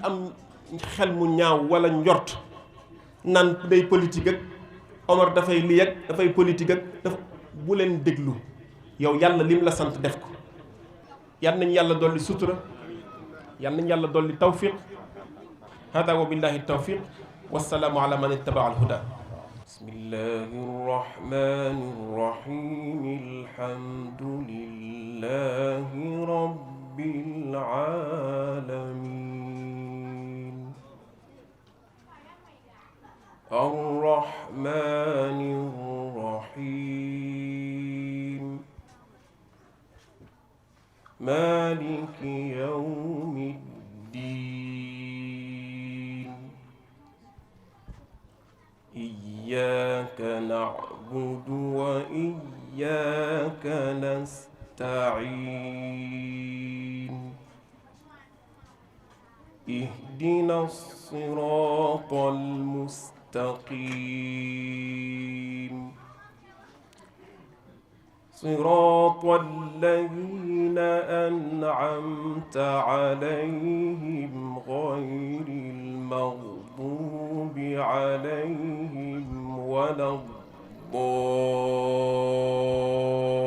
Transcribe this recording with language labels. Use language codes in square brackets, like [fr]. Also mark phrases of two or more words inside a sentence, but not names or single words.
[wo] am xel mu ñaaw walla njort naan day politique ak Omar dafay lii ak dafay politique ak dafa bu leen déglu yow yàlla lim la sant def ko yal nañ yàlla dolli sutura yal nañ yàlla dolli tawfiq [ar] هذا وبالله التوفيق والسلام على من اتبع الهدى بسم الله الرحمن الرحيم الحمد لله رب العالمين الرحمن الرحيم مالك يوم الدين إياك نعبد وإياك وإياك نستعين اهدنا الصراط المستقيم صراط الذين أنعمت عليهم غير المغضوب عليهم ولا الضالين